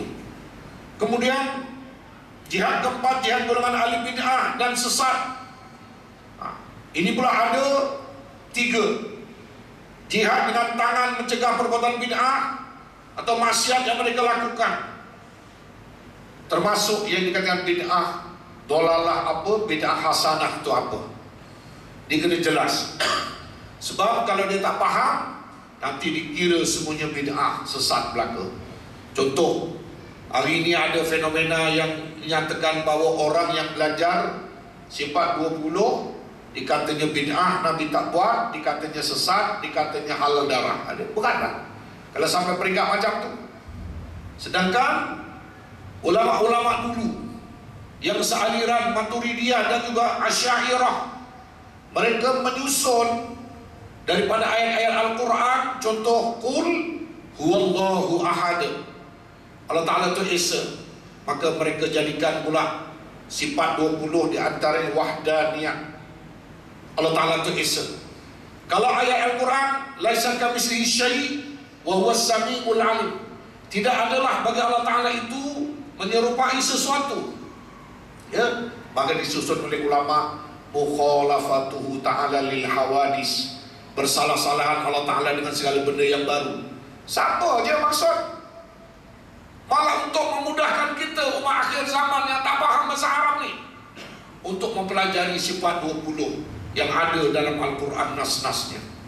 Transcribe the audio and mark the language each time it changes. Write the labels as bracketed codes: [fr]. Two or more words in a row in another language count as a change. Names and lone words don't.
[ms] Kemudian jihad keempat, jihad golongan ahli bid'ah dan sesat. Ini pula ada 3. Jihad dengan tangan mencegah perbuatan bid'ah atau maksiat yang mereka lakukan, termasuk yang dikatakan bid'ah dolalah apa, bid'ah hasanah itu apa, dia kena jelas. Sebab kalau dia tak faham, nanti dikira semuanya bid'ah sesat belaka. Contoh, hari ini ada fenomena yang menyatakan bahawa orang yang belajar sifat 20 dikatanya bid'ah, Nabi tak buat, dikatanya sesat, dikatanya halal darah. Ada bukanlah kalau sampai peringkat macam tu. Sedangkan ulama-ulama dulu yang sealiran Maturidiyah dan juga Asy'ariyah, mereka menyusun daripada ayat-ayat Al-Quran. Contoh, [ar] قل هو الله أحد, [ms] Allah Ta'ala itu Esa. Maka mereka jadikan pula sifat 20 di antara wahdaniyah, Allah Ta'ala itu Esa. Kalau ayat Al-Quran, [ar] ليس كمثله شيء وهو السميع العليم, [ms] tidak adalah bagi Allah Ta'ala itu menyerupai sesuatu, maka disusun oleh ulama [ar] مخالفته تعالى للحوادث, [ms] bersalah-salahan Allah Ta'ala dengan segala benda yang baru. Siapa je maksud? Malah untuk memudahkan kita umat akhir zaman yang tak faham bahasa Arab ni, untuk mempelajari sifat 20 yang ada dalam Al-Quran nas-nasnya.